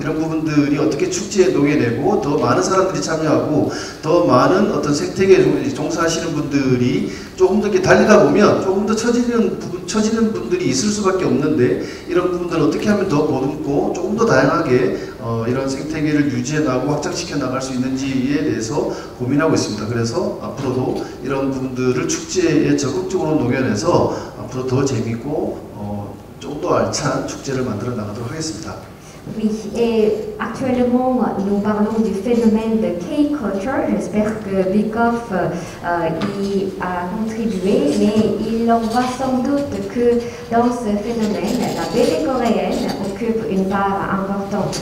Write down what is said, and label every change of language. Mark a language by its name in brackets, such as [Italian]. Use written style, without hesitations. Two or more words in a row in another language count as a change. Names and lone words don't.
[Korean] 이런 부분들이 어떻게 축제에 녹여내고 더 많은 사람들이 참여하고 더 많은 어떤 생태계에 종사하시는 분들이 조금 더 이렇게 달리다 보면 조금 더 처지는 분들이 있을 수밖에 없는데 이런 부분들을 어떻게 하면 더 보듬고 조금 더 다양하게 이런 생태계를 유지해 나가고 확장시켜 나갈 수 있는지에 대해서 고민하고 있습니다. 그래서 앞으로도 이런 부분들을 축제에 적극적으로 녹여내서 앞으로 더 재밌고 좀 더 알찬 축제를 만들어 나가도록 하겠습니다. [French] Oui, et actuellement, nous parlons du phénomène de K-culture. J'espère que Bikoff y a contribué, mais il en va sans doute que dans ce phénomène, la BD coréenne occupe une part importante.